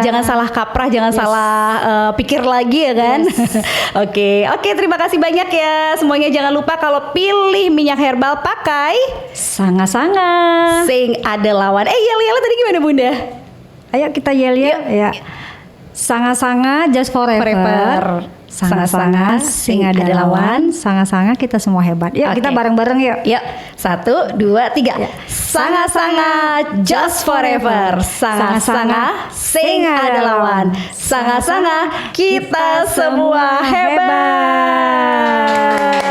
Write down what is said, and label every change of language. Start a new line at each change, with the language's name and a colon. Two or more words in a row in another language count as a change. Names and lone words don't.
Indonesian: Jangan salah kaprah, jangan salah pikir lagi ya kan. Oke, terima kasih banyak ya. Semuanya jangan lupa kalau pilih minyak herbal pakai Sanga-Sanga. sing ada lawan. Yel tadi gimana Bunda? Ayo kita yel-yel ya. Sanga-Sanga
English: just forever.
Indonesian: Sanga-Sanga sing ada lawan. Sanga-sanga kita semua hebat. Yuk kita Oke. bareng-bareng yuk. Yuk, 1, 2, 3. Sanga-sanga
English: just forever.
Indonesian: Sanga-sanga sing ada lawan. Sanga-sanga kita semua hebat.